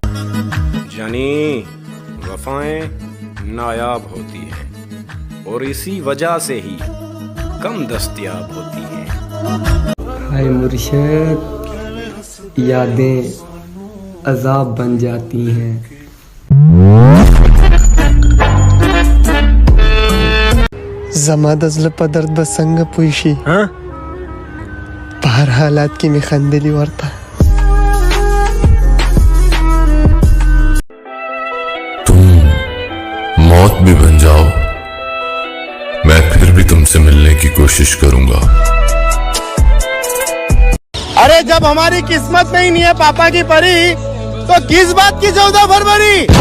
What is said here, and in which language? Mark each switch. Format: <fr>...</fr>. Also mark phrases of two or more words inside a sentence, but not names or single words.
<ur>جانی وفائیں نایاب ہوتی ہیں، اور اسی وجہ سے ہی کم دستیاب ہوتی ہیں. ہائے مرشد، یادیں عذاب بن جاتی ہیں.</ur> <ps>زما د زړه په درد به څنګه پوه شي؟ په هر حالات کې مې خندلي ورته.</ps> <ur>تم موت بھی بن جاؤ تم سے ملنے کی کوشش کروں گا. ارے جب ہماری قسمت میں ہی نہیں ہے پاپا کی پری، تو کس بات کی 14 فروری.</ur>